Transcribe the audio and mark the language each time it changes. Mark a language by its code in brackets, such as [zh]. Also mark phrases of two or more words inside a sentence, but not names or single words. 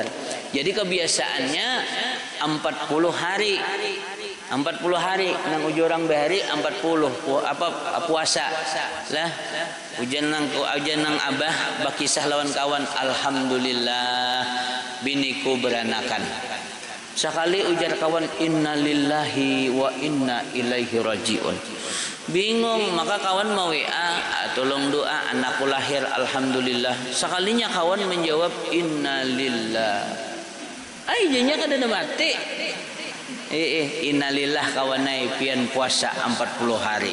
[bjn] Jadi kebiasaannya 40 hari nang uji orang bahari 40 puasa lah. Ujian nang abah bakisah lawan kawan, alhamdulillah biniku beranakan. [ar] Sekali ujar kawan, إنا لله وإنا إليه راجعون. [bjn] Bingung, maka kawan mau WA, tolong doa anakku lahir alhamdulillah. Sekalinya kawan menjawab innalillah. Jadinya kada ada mati. Innalillah kawanai pian puasa 40 hari.